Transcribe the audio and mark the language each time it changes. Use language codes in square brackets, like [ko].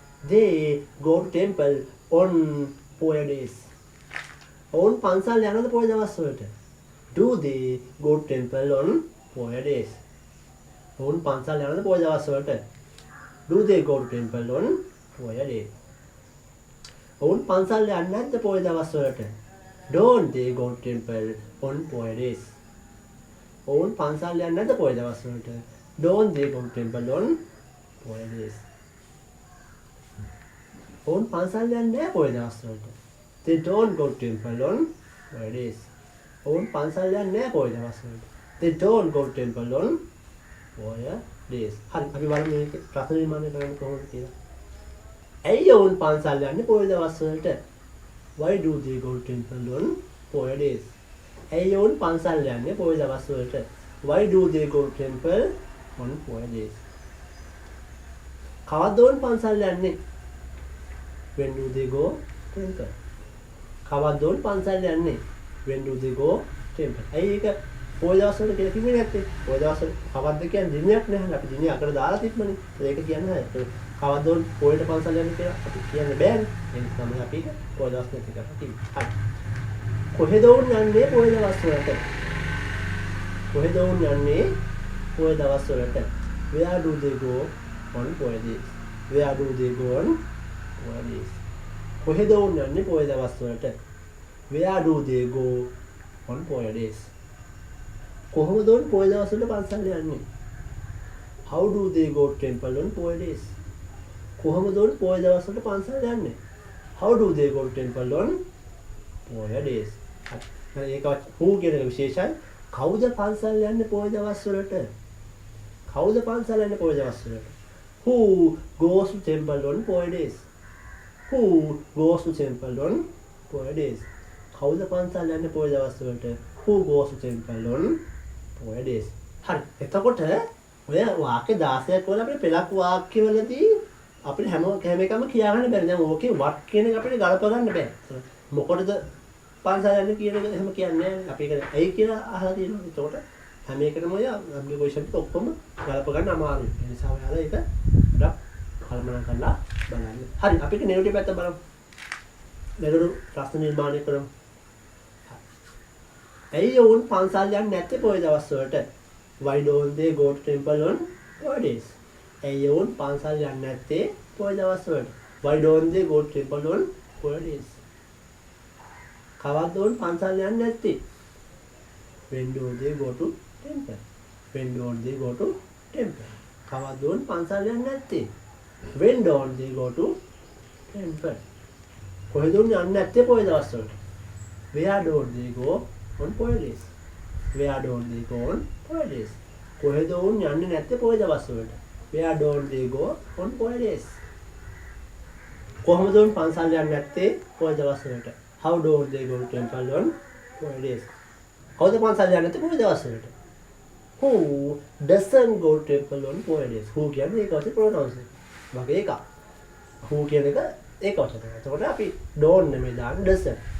[en] They go to temple on 4 days. [si] ඔවුන් පන්සල් යනද පොය දවස්වලට? [en] Do they go to temple on Poya days? [si] ඔවුන් පන්සල් යනද පොය දවස්වලට? [en] Do they go to temple on Poya days? [si] ඔවුන් පන්සල් යන්නේ නැද්ද පොය දවස්වලට? [en] Don't they go to temple on Poya days? [si] ඔවුන් පන්සල් යන්නේ නැද්ද පොය දවස්වලට? [en] Don't they go to temple on Poya days? [si] ඔවුන් පන්සල් යන්නේ නැහැ පොය දවස්වලට. [en] They don't go to temple on Poya days. [si] ඔවුන් පන්සල් යන්නේ නැහැ පොය දවස්වලට. [en] They don't go to temple on Poya days. [si] හරි අපි බලමු මේක ප්‍රශ්න නිර්මාණය කරන්න කොහොමද කියලා. ඇයි ඔවුන් පන්සල් යන්නේ පොය දවස්වලට? [en] Why do they go to temple on Poya days? [si] ඇයි ඔවුන් පන්සල් යන්නේ පොය දවස්වලට? [en] Why do they go to temple on Poya days? [si] කවද්ද ඔවුන් පන්සල් යන්නේ? [en] When do they go temple? [si] කවද්ද ඔවුන් පන්සල් යන්නේ? [en] When do they go temple? [si] ඇයි ඒක පොය දවස්වල කියලා කිව්වේ නැත්තේ? පොය දවස්වල කවද්ද කියන්නේ දිනයක් නැහැ. අපි දිනේ අකට දාලා තිබ්බනේ. ඒක කියන්නේ නැහැ. කවද්ද ඔවුන් පොයට පන්සල් යන්නේ කියලා අපි කියන්න බෑනේ. ඒ නිසා තමයි අපි පොය දවස් නැති කරලා තිබ්බේ. හරි. කොහෙද ඔවුන් යන්නේ පොය දවස්වලට? කොහෙද ඔවුන් යන්නේ පොය දවස්වලට? [en] Where do they go on Poya days? Where do they go on Poya days? [si] කොහෙද ඔවුන් යන්නේ පොය දවස්වලට? [en] Where do they go on Poya days? [si] කොහොමද ඔවුන් පොය දවස්වල පන්සල් යන්නේ? [en] How do they go to temple on Poya days? [si] කොහොමද ඔවුන් පොය දවස්වල පන්සල් යන්නේ? [en] How do they go to temple on Poya days? [si] ඒක who කියන එක විශේෂයි. කවුද පන්සල් යන්නේ පොය දවස්වලට? කවුද පන්සල් යන්නේ පොය දවස්වලට? [en] Who goes to temple on Poya days? Who goes to temple on Poya days? [si] කවුද පන්සල් යන්නේ පොය දවස්වලට? [en] Who goes to temple on Poya days? [si] හරි. එතකොට ඔය වාක්‍ය 16ක් වල අපිට පෙළක් වාක්‍යවලදී අපිට හැම එකම කියා ගන්න බැරි. දැන් ඕකේ what කියන එක අපිට ගලප ගන්න බෑ. මොකටද පන්සල් යන්නේ කියන එක එහෙම කියන්නේ නැහැ. අපි ඒක ඇයි කියලා අහලා තියෙනවා. එතකොට හැම එකටම ඔය ඇප්ලිකේෂන් එක ඔක්කොම ගලප ගන්න අමාරුයි. ඒ නිසා ඔයාලා ඒක ගොඩක් කල්පනා කරලා බලන්න. හරි. අපි ඒක නෙගටිව් පැත්ත බලමු. නෙගටිව් ප්‍රශ්න නිර්මාණය කරමු. ඇයි ඔවුන් පන්සල් යන්නේ නැත්තේ පොය දවස්වලට? [en] Why don't they go to temple on Poya days? [si] ඇයි ඔවුන් පන්සල් යන්නේ නැත්තේ පොය දවස්වලට? [en] Why don't they go to temple on Poya days? [si] කවද්ද ඔවුන් පන්සල් යන්නේ නැත්තේ? [en] When do they go to temple? When don't they go to temple? [si] කවද්ද ඔවුන් පන්සල් යන්නේ නැත්තේ? [en] When don't they go to temple? [si] කොහෙද ඔවුන් යන්නේ නැත්තේ පොය දවස්වලට? [en] Where don't they go on Poya days? Where don't they go on Poya days? [si] කොහෙද ඔවුන් යන්නේ නැත්තේ පොය දවස්වලට? [en] Where don't they go on Poya days? [si] කොහොමද ඔවුන් පන්සල් යන්නේ නැත්තේ පොය දවස්වලට? [en] How don't they go to temple on Poya days? [si] කවුද පන්සල් යන්නේ නැත්තේ පොය දවස්වලට? [en] Who doesn't go to temple on Poya days? [si] Who කියන්නේ ඒක වශයෙන් pronouns එක. වගේ එකක්. Who කියන එක ඒක වශයෙන්. එතකොට අපි don't නෙමෙයි දාන්නේ doesn't.